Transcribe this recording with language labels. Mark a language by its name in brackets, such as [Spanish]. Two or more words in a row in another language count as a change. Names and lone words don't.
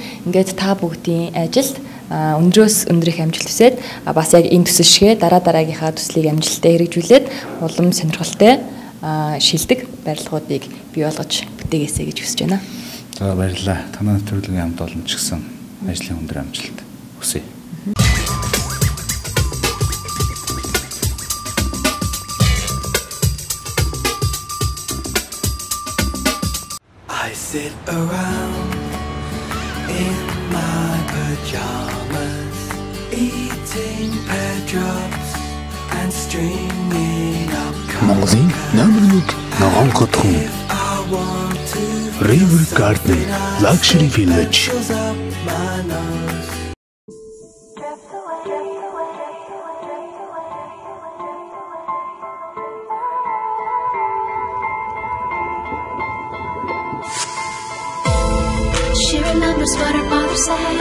[Mongolian] Ингээд та бүгдийн ажилд өндрөөс өндрөх амжилт хүсээд бас яг энэ төсөл шигээ дараагийнхаа төслийг амжилттай хэрэгжүүлээд улам сонирхолтой шилдэг барилгуудыг бий болгож бүтээгээсэй гэж хүсэж байна. За баярлалаа. Танай нэвтрүүлгийн хамт олон ч гэсэн ажлын өндөр амжилт хүсье. [English] I sit around in my pajamas, eating pear drops and stringing up [Mongolian] Монголын номер 1 ногоон хотхон River Garden Luxury Village. [English] She remembers what her father said.